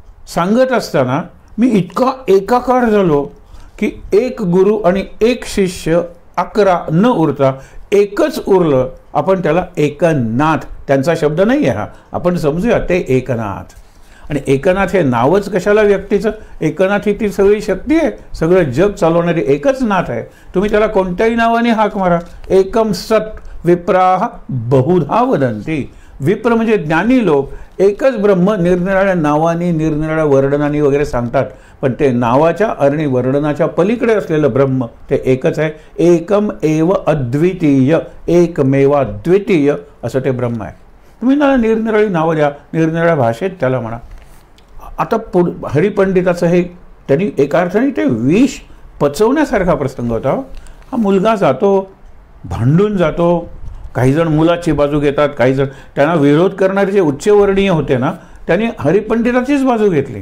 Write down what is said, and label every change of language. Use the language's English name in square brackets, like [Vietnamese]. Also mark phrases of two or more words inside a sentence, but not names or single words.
[Marathi] सांगत असताना मी इतका एकाकार झालो की एक गुरु आणि एक शिष्य 11 न उरता एकच उरलं. आपण त्याला एकनाथ, त्यांचा शब्द नाही आहे हा, आपण समजूया ते एकनाथ. आणि एकनाथ हे नावच कशाला व्यक्तीचं? एकनाथ ही ती सगळी शक्ती आहे, सगळं जग चालवणारी एकच नाथ आहे. तुम्ही त्याला कोणत्याही नावाने हाक मारा. [Sanskrit] एकम सत विप्राह बहुधा वदंती. [Marathi] विप्र म्हणजे ज्ञानी लोक एकच ब्रह्म निरनिराळ्या नावानी निरनिराळ्या वर्णनानी वगैरे सांगतात, पण ते नावाच्या आणि वर्णनाच्या पलीकडे असलेलं ब्रह्म ते एकच आहे. [Sanskrit] एकम एव अद्वितीय, [Marathi] एकमेवाद्वितीय असं ते ब्रह्म आहे. तुम्ही त्याला निरनिराळी नावं द्या, निरनिराळ्या भाषेत त्याला म्हणा. आता हरिपंडिताचं हे त्यांनी एका अर्थाने ते विष पचवण्यासारखा प्रसंग होता. हा मुलगा जातो, भांडून जातो. काही जण मुलाची बाजू घेतात, काही जण त्यांना विरोध करणारे जे उच्चवर्णीय होते ना, त्यांनी हरिपंडिताचीच बाजू घेतली.